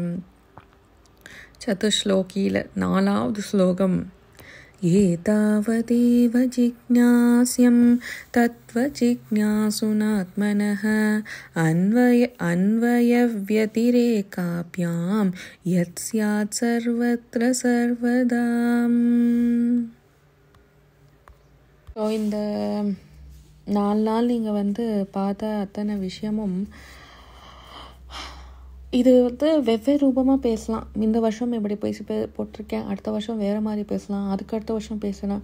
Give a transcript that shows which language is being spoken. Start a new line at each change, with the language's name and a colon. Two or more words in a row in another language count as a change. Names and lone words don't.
Tamil: சதுஸ்லோகியில் நாலாவது ஸ்லோகம்.
Sanskrit: एतावदेव जिज्ञास्यं तत्त्वजिज्ञासुनात्मनः अन्वयव्यतिरेकाभ्यां यत् स्यात् सर्वत्र सर्वदा.
Tamil: ஸோ இந்த 4 நாள் நீங்கள் பார்த்த அத்தனை விஷயமும் இது வெவ்வேறு ரூபமாக பேசலாம். இந்த வருஷம் இப்படி போட்டிருக்கேன், அடுத்த வருஷம் வேறு மாதிரி பேசலாம், அதுக்கடுத்த வருஷம் பேசலாம்.